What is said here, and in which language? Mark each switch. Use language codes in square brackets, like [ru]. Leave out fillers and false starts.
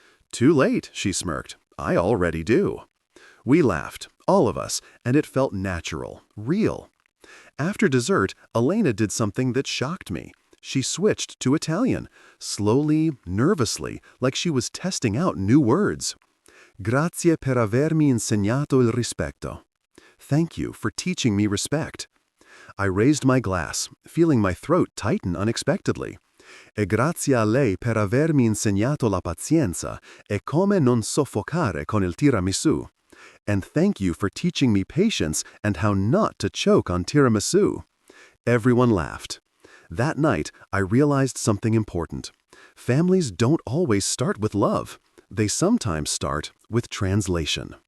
[en] "Too late," she smirked. "I already do." We laughed, all of us, and it felt natural, real. After dessert, Elena did something that shocked me. She switched to Italian, slowly, nervously, like she was testing out new words. [it] "Grazie per avermi insegnato il rispetto." [en] Thank you for teaching me respect. I raised my glass, feeling my throat tighten unexpectedly. [it] "E grazie a lei per avermi insegnato la pazienza e come non soffocare con il tiramisù." [en] And thank you for teaching me patience and how not to choke on tiramisu. Everyone laughed. That night, I realized something important. Families don't always start with love. They sometimes start with translation.